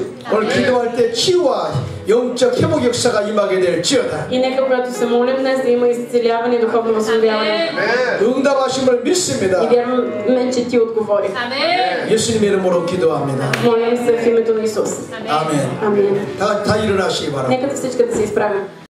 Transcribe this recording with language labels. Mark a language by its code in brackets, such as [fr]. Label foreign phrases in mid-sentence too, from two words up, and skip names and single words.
[ko] 오늘 기도할 때 치유와 영적 회복 역사가 임하게 될지어다. [bg] И нека, когато се молим днес, да има изцеляване и духовно възстановяване. [ko] 응답하심을 [bg] И [ko] 믿습니다. [bg] вярваме, че ти отговори. [ko] 예수님 이름으로 기도합니다. [bg] Молим се в името на Исус. [ko] 아멘. [bg] Амин. [ko] 다 일어나시기 바랍니다. [bg] Нека всички да се изправим.